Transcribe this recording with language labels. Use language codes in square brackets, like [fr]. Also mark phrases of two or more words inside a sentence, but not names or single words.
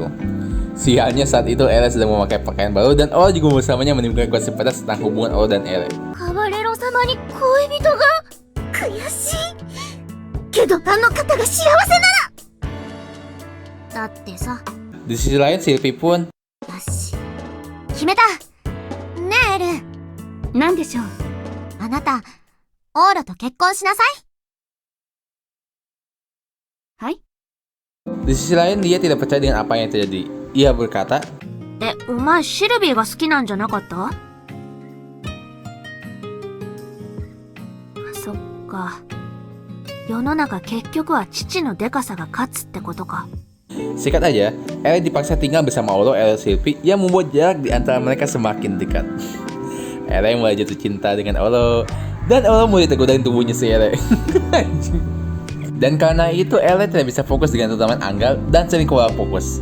[id] Sialnya saat itu Elle sedang memakai pakaian baru dan Olo juga bersamanya menimbulkan gosip pedas tentang hubungan Olo dan Elle. Di sisi lain, Silvi pun, [ja] 決めた。ねえエル。なんでしょう。あなた、オーロと結婚しなさい。はい。 [id] di sisi lain dia tidak percaya dengan apa yang terjadi. Ia berkata, [ja] お前シルビーが好きなんじゃなかった？そっか。世の中結局は父のデカさが勝つってことか。 [id] Singkat aja, Elle dipaksa tinggal bersama Olo, Elle, Silvi yang membuat jarak di antara mereka semakin dekat. Elle mulai jatuh cinta dengan Olo dan Olo mulai tergodain tubuhnya si Elle. Dan karena itu Elle tidak bisa fokus dengan tanaman anggal dan sering keluar fokus.